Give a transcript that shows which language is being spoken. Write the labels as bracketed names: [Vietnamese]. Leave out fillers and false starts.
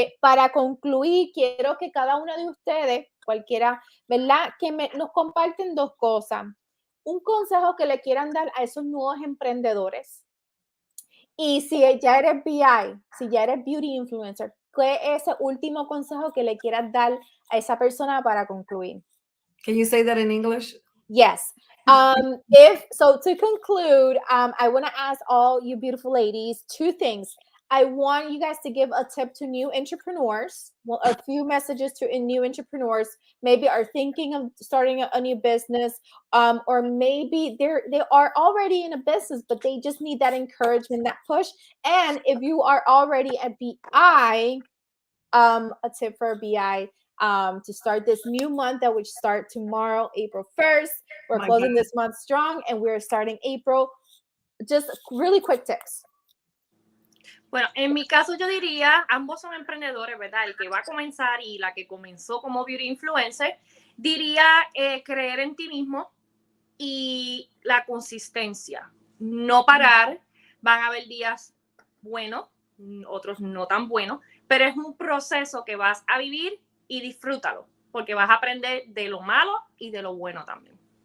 [Spanish] Para concluir, quiero que cada una de ustedes, cualquiera, ¿verdad? Que nos comparten dos cosas. Un consejo que le quieran dar a esos nuevos emprendedores. Y si ya eres BI, si ya eres beauty influencer, ¿qué es ese último consejo que le quieras dar a esa persona para concluir? [English] Can you say that in English? Yes. To conclude, I want to ask all you beautiful ladies two things. I want you guys to give a tip to new entrepreneurs, well, a few messages to new entrepreneurs, maybe are thinking of starting a new business, or maybe they are already in a business, but they just need that encouragement, that push. And if you are already a BI, a tip for a BI, to start this new month that we start tomorrow, April 1st. We're closing this month strong and we're starting April. Just really quick tips. [Spanish] Bueno, en mi caso yo diría, ambos son emprendedores, ¿verdad? El que va a comenzar y la que comenzó como beauty influencer, diría creer en ti mismo y la consistencia. No parar, van a haber días buenos, otros no tan buenos, pero es un proceso que vas a vivir y disfrútalo, porque vas a aprender de lo malo y de lo bueno también.